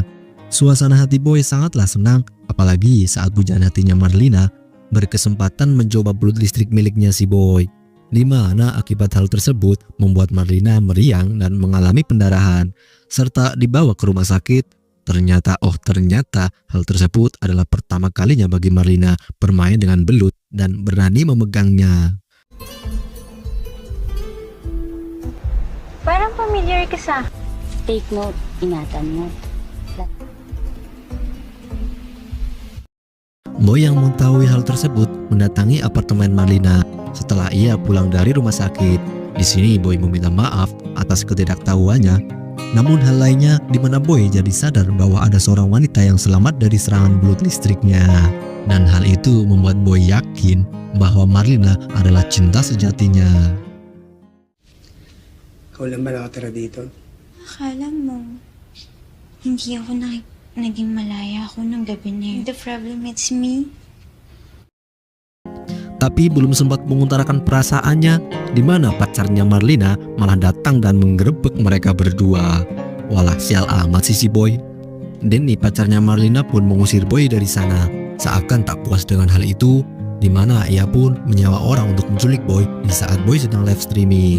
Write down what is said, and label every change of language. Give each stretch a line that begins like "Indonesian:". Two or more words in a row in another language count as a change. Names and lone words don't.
Indonesian: Suasana hati Boy sangatlah senang, apalagi saat pujaan hatinya Marlina berkesempatan mencoba belut listrik miliknya si Boy, di mana akibat hal tersebut membuat Marlina meriang dan mengalami pendarahan serta dibawa ke rumah sakit. Ternyata hal tersebut adalah pertama kalinya bagi Marlina bermain dengan belut dan berani memegangnya.
Filipino: Parang familiar ka sa.
English: Take note,
Filipino: ingatan mo.
Indonesian: Boy yang mengetahui hal tersebut mendatangi apartemen Marlina setelah ia pulang dari rumah sakit. Di sini Boy meminta maaf atas ketidaktahuannya. Namun hal lainnya di mana Boy jadi sadar bahwa ada seorang wanita yang selamat dari serangan belut listriknya. Dan hal itu membuat Boy yakin bahwa Marlina adalah cinta sejatinya.
Filipino: Ikaw lang ba nakatira dito? Akala mo, hindi ako naging malaya ako ng gabi na yun.
English: The problem it's me.
Indonesian: Tapi belum sempat mengutarakan perasaannya, di mana pacarnya Marlina malah datang dan menggerebek mereka berdua. Walah, sial amat si Boy. Denny, pacarnya Marlina, pun mengusir Boy dari sana. Seakan tak puas dengan hal itu, di mana ia pun menyewa orang untuk menculik Boy di saat Boy sedang
English: live streaming.